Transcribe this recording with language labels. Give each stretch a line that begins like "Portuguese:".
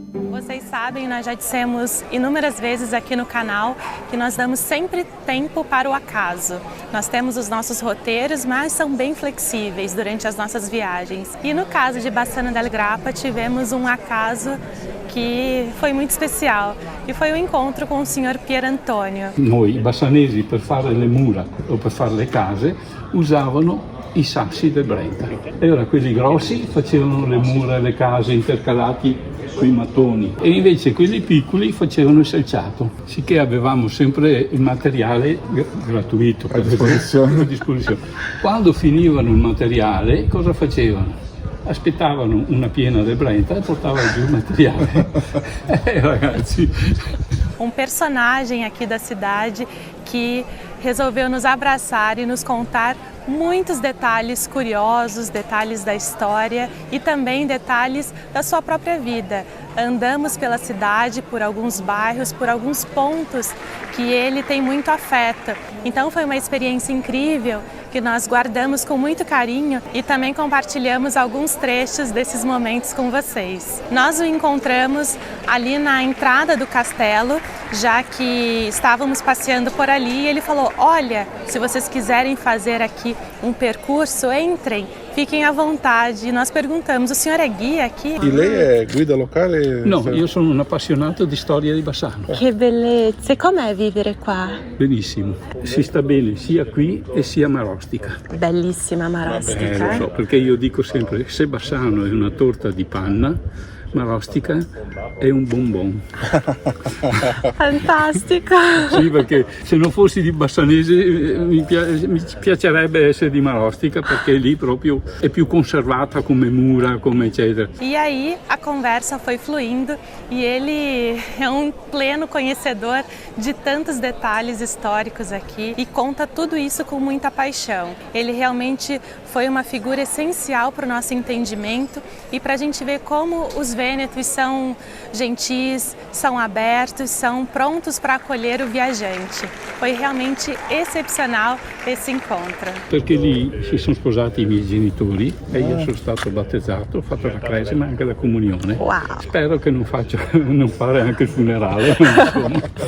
Portuguese: Vocês sabem, nós já dissemos inúmeras vezes aqui no canal que nós damos sempre tempo para o acaso. Nós temos os nossos roteiros, mas são bem flexíveis durante as nossas viagens. E no caso de Bassano del Grappa, tivemos um acaso que foi muito especial, e foi o incontro com o Sr. Pier Antonio.
Italian: Noi bassanesi per fare le mura o per fare le case usavano i sassi del Brenta. E ora quelli grossi facevano le mura e le case intercalati sui mattoni e invece quelli piccoli facevano il selciato, sicché avevamo sempre il materiale gratuito a disposizione. Quando finivano il materiale, cosa facevano? Aspettavano una piena del Brenta e portavano giù il materiale. Ragazzi.
Portuguese: Um personagem aqui da cidade que resolveu nos abraçar e nos contar muitos detalhes curiosos, detalhes da história e também detalhes da sua própria vida. andamos pela cidade, por alguns bairros, por alguns pontos que ele tem muito afeto. Então foi uma experiência incrível que nós guardamos com muito carinho e também compartilhamos alguns trechos desses momentos com vocês. Nós o encontramos ali na entrada do castelo, já que estávamos passeando por ali, e ele falou: olha, se vocês quiserem fazer aqui um percurso, entrem, fiquem à vontade. E nós perguntamos: o senhor é guia aqui?
Italian: E lei é guida locale? No, io sono un appassionato di storia di Bassano. Che bellezza! E com'è vivere qua? Benissimo, si sta bene sia qui e sia a Marostica. Bellissima Marostica. Lo so, perché io dico sempre, se Bassano è una torta di panna, Marostica è un bonbon. Fantastico! Sì, perché se non fossi di Bassanese mi piacerebbe essere di Marostica, perché lì proprio è più conservata come mura, come eccetera.
Portuguese: E aí a conversa foi fluindo e ele é um pleno conhecedor de tantos detalhes históricos aqui e conta tudo isso com muita paixão. Ele realmente foi uma figura essencial para o nosso entendimento e para a gente ver como os vênetos são gentis, são abertos, são prontos para acolher o viajante. Foi realmente excepcional esse incontro.
Italian: Perché lì si sono sposati i miei genitori e io sono stato battezzato, ho fatto la cresima e anche la comunione. Wow. Spero che non fare anche il funerale, insomma.